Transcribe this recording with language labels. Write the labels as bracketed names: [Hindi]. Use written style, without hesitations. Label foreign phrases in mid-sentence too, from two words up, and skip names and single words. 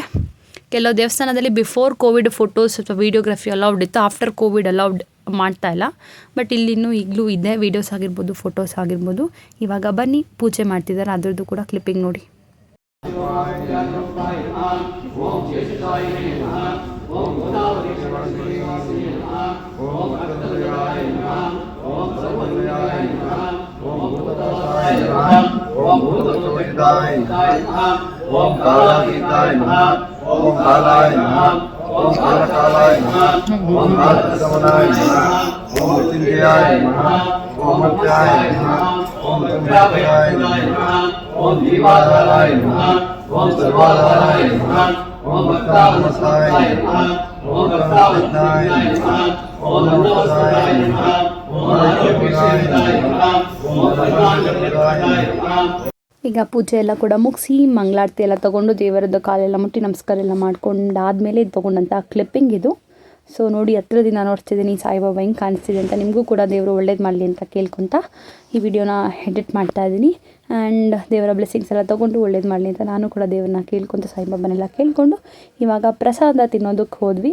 [Kannada] ಕೆಲವು ದೇವಸ್ಥಾನದಲ್ಲಿ [English] before covid photos [Kannada] ಅಥವಾ [English] videography allowed [Kannada] ಇತ್ತು, [English] after covid allowed [Kannada] ಮಾಡ್ತಾ ಇಲ್ಲ. ಬಟ್ ಇಲ್ಲಿನ್ನೂ ಈಗಲೂ ಇದೆ, ವೀಡಿಯೋಸ್ ಆಗಿರ್ಬೋದು ಫೋಟೋಸ್ ಆಗಿರ್ಬೋದು. ಇವಾಗ ಬನ್ನಿ ಪೂಜೆ ಮಾಡ್ತಿದ್ದಾರೆ, ಅದರದ್ದು ಕೂಡ ಕ್ಲಿಪ್ಪಿಂಗ್ ನೋಡಿ. [Sanskrit] ಓಂ ಗೋದಾವರಿ ಶರಣಿ ನಮಃ, ಓಂ ಅರ್ಕದಯಾಯ ನಮಃ, ಓಂ ಸರ್ವದಯಾಯ ನಮಃ, ಓಂ ಭೂತದಾಯ ನಮಃ, ಓಂ ಭೂತದೋಹಿತಾಯ ನಮಃ, ಓಂ ಕಾಲಾತೀತಾಯ ನಮಃ, ಓಂ ಕಾಲಾಯ ನಮಃ, ಓಂ ಕಾಲಕಾಲಾಯ ನಮಃ, ಓಂ ಕಾಲಕಗಮನಾಯ ನಮಃ, ಓಂ ಮೃತ್ಯುಂಜಯಾಯ ನಮಃ, ಓಂ ಮೃತ್ಯಾಯ ನಮಃ, ಓಂ ಮೃತ್ಯುಂಜಯಾಯ ನಮಃ, ಓಂ ಜೀವಾಧಾರಾಯ ನಮಃ, ಓಂ ಸರ್ವಾಧಾರಾಯ ನಮಃ, ಓಂ ಭಕ್ತಾವನಸ್ತಾಯ ನಮಃ, ಓಂ ಭಕ್ತಾವನಸ್ತಾಯ ನಮಃ, ಓಂ ನಮೋಸ್ತಾಯ ನಮಃ, ಓಂ ಅನುಗ್ರಹಾಯ ನಮಃ, ಓಂ ಅನುಗ್ರಹಾಯ ನಮಃ. [Kannada] ಈಗ ಪೂಜೆ ಎಲ್ಲ ಕೂಡ ಮುಗಿಸಿ ಮಂಗಳಾರತಿ ಎಲ್ಲ ತೊಗೊಂಡು ದೇವರದ್ದು ಕಾಲೆಲ್ಲ ಮುಟ್ಟಿ ನಮಸ್ಕಾರ ಎಲ್ಲ ಮಾಡ್ಕೊಂಡಾದಮೇಲೆ ಇದು ತೊಗೊಂಡಂಥ ಕ್ಲಿಪ್ಪಿಂಗ್ ಇದು. ಸೊ ನೋಡಿ ಹತ್ರದಿಂದ ನೋಡ್ತಿದ್ದೀನಿ ಸಾಯಿಬಾಬಾ ಹೆಂಗೆ ಕಾಣಿಸ್ತಿದೆ ಅಂತ. ನಿಮಗೂ ಕೂಡ ದೇವರು ಒಳ್ಳೇದು ಮಾಡಲಿ ಅಂತ ಕೇಳ್ಕೊತ ಈ ವಿಡಿಯೋನ ಎಡಿಟ್ ಮಾಡ್ತಾಯಿದ್ದೀನಿ. ಆ್ಯಂಡ್ ದೇವರ ಬ್ಲೆಸ್ಸಿಂಗ್ಸ್ ಎಲ್ಲ ತೊಗೊಂಡು ಒಳ್ಳೇದು ಮಾಡಲಿ ಅಂತ ನಾನು ಕೂಡ ದೇವ್ರನ್ನ ಕೇಳ್ಕೊತ ಸಾಯಿಬಾಬನೆಲ್ಲ ಕೇಳಿಕೊಂಡು ಇವಾಗ ಪ್ರಸಾದ ತಿನ್ನೋದಕ್ಕೆ ಹೋದ್ವಿ.